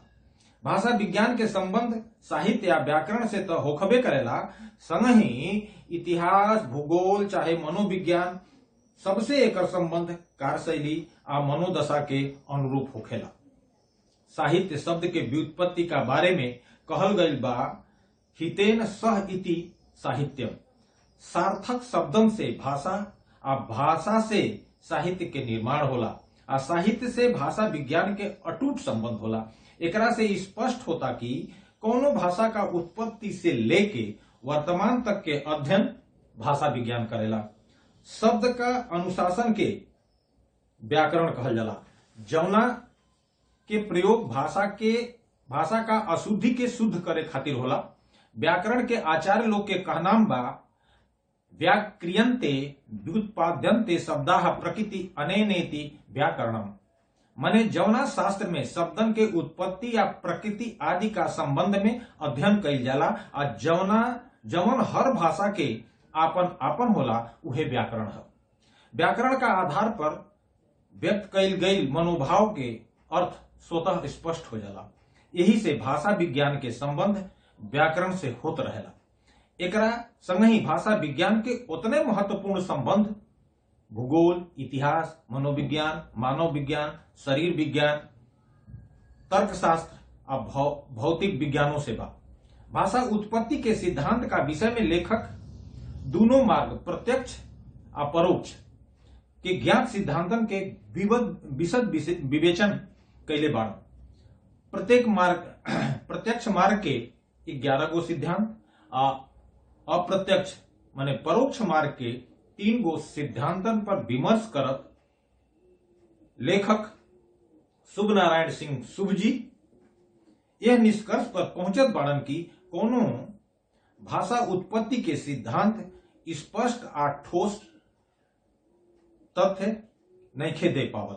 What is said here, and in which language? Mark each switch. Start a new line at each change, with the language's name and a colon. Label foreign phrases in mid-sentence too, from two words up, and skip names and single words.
Bhojpuri: भाषा विज्ञान के संबंध साहित्य या व्याकरण से तो होखबे करेला, संगही इतिहास भूगोल चाहे मनोविज्ञान सबसे एकर संबंध कार्यशैली आ मनोदशा के अनुरूप होखेला। साहित्य शब्द के व्युत्पत्ति का बारे में कहल गईल बा,
Sanskrit: हितेन सह इति साहित्यम।
Bhojpuri: सार्थक शब्दन से भाषा आ भाषा से साहित्य के निर्माण होला आ साहित्य से भाषा विज्ञान के अटूट संबंध होला। एकरा से स्पष्ट होता कि कोनो भाषा का उत्पत्ति से लेके वर्तमान तक के अध्ययन भाषा विज्ञान करेला। शब्द का अनुशासन के व्याकरण कहल जाला, जौना के प्रयोग भाषा का अशुद्धि के शुद्ध करे खातिर होला। व्याकरण के आचार्य लोग के कहनाम बा,
Sanskrit: व्याक्रियन्ते व्युत्पाद्यन्ते शब्दाः प्रकृति अनेनेति व्याकरणम।
Bhojpuri: माने जौना शास्त्र में शब्दन के उत्पत्ति या प्रकृति आदि का संबंध में अध्ययन कइल जाला आ जवन हर भाषा के आपन आपन होला उहे व्याकरण है। व्याकरण का आधार पर व्यक्त कइल गइल मनोभाव के अर्थ स्वतः स्पष्ट हो जाला। यही से भाषा विज्ञान के संबंध व्याकरण से होत रहेला। एकरा संगही भाषा विज्ञान के उतने महत्वपूर्ण संबंध भूगोल, इतिहास, मनोविज्ञान, मानव विज्ञान, शरीर विज्ञान, तर्कशास्त्र और भौतिक विज्ञानों से बा। भाषा उत्पत्ति के सिद्धांत का विषय में लेखक दोनों मार्ग प्रत्यक्ष और परोक्ष के ज्ञात सिद्धांतन के विशद विवेचन कैले बाड़। प्रत्यक्ष मार्ग के 11 गो सिद्धांत आ अप्रत्यक्ष माने परोक्ष मार्ग के 3 गो सिद्धांतन पर विमर्श करत लेखक शुभ नारायण सिंह शुभ जी यह निष्कर्ष पर पहुंचत बाड़न की कोनो भाषा उत्पत्ति के सिद्धांत स्पष्ट आ ठोस तथ्य नइखे दे पावल।